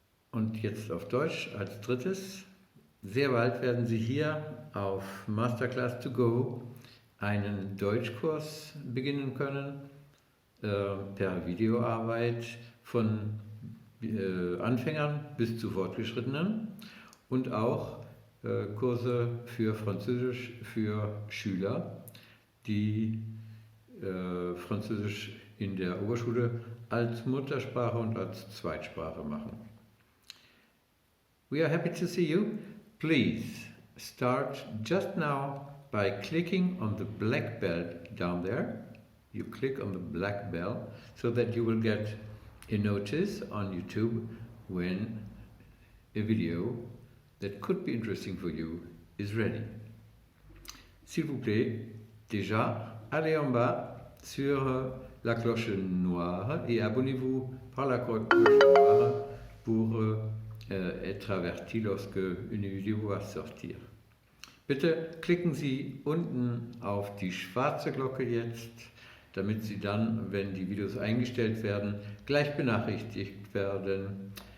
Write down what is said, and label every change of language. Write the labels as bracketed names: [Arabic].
[German] Und jetzt auf Deutsch als drittes. Sehr bald werden Sie hier auf Masterclass2go einen Deutschkurs beginnen können, per Videoarbeit von Anfängern bis zu Fortgeschrittenen und auch Kurse für Französisch für Schüler, die Französisch in der Oberschule als Muttersprache und als Zweitsprache machen. [English] We are happy to see you. Please start just now by clicking on the black bell down there. You click on the black bell so that you will get a notice on YouTube when a video that could be interesting for you is ready. [French] S'il vous plaît, déjà, allez en bas sur la cloche noire et abonnez-vous par la cloche noire pour être averti lorsque une Video va sortir. [German] Bitte klicken Sie unten auf die schwarze Glocke jetzt, damit Sie dann, wenn die Videos eingestellt werden, gleich benachrichtigt werden.